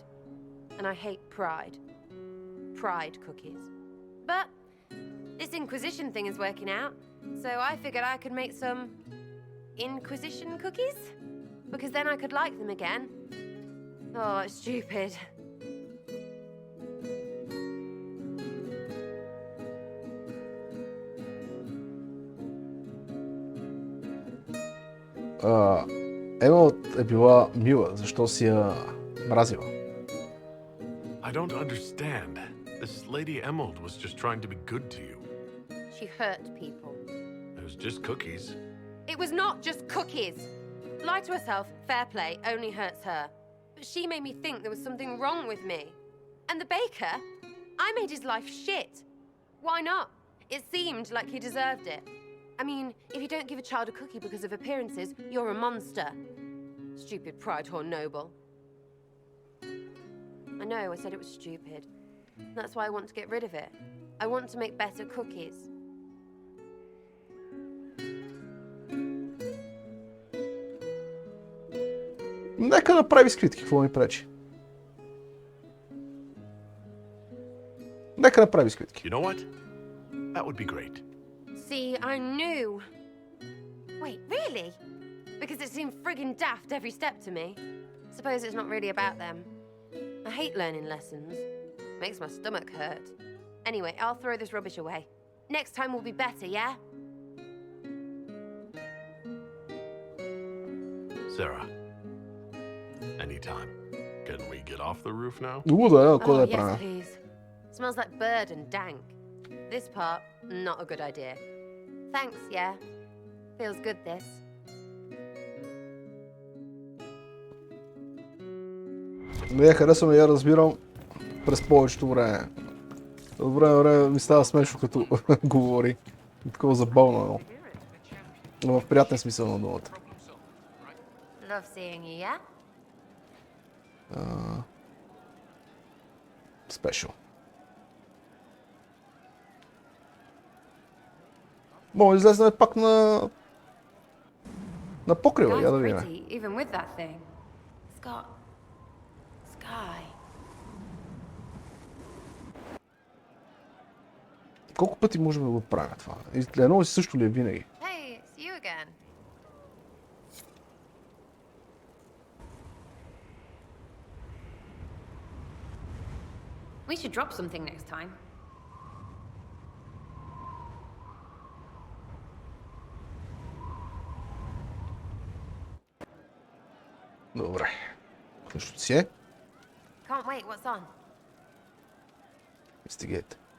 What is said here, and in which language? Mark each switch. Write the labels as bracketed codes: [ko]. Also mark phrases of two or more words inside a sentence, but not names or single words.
[en] And I hate pride. Pride cookies. But this Inquisition thing is working out, so I figured I could make some Inquisition cookies? Because then I could like them again. Oh, it's stupid. [bg] Емълът е била мила, защо си я мразила? [en] I don't understand. This Lady Emerald was just trying to be good to you. She hurt people. It was just cookies. It was not just cookies. Lie to herself, fair play, only hurts her. But she made me think there was something wrong with me. And the baker? I made his life shit. Why not? It seemed like he deserved it. I mean, if you don't give a child a cookie because of appearances, you're a monster. Stupid pride whore noble. I know, I said it was stupid. That's why I want to get rid of it. I want to make better cookies. [bg] Нека направи бисквитки, какво ми пречи? Нека направи бисквитки. [en] You know what? That would be great. See, I knew. Wait, really? Because it seemed friggin' daft every step to me. Suppose it's not really about them. I hate learning lessons. Makes my stomach hurt. Anyway, I'll throw this rubbish away. Next time will be better, yeah? Sarah. Anytime. Can we get off the roof now? Oh, yes, please. Smells like bird and dank. This part, not a good idea. Thanks, yeah. Feels good, this. [bg] Не я харесвам, я разбирам през повечето време. От време на време ми става смешно, като говори. Такова забавно, но в приятен смисъл на думата. [en] Love seeing you, yeah? Special. [bg] Може да излезнем пак на покрива, я да видим. [en] Even with that thing. It's got sky. [bg] Колко пъти можем да го правим това? Едно и също ли е винаги? [en] Hey, it's you again. We should drop something next time. [bg] Добре. Нещо си е? [en] Can't wait, what's on? Инвестигейте.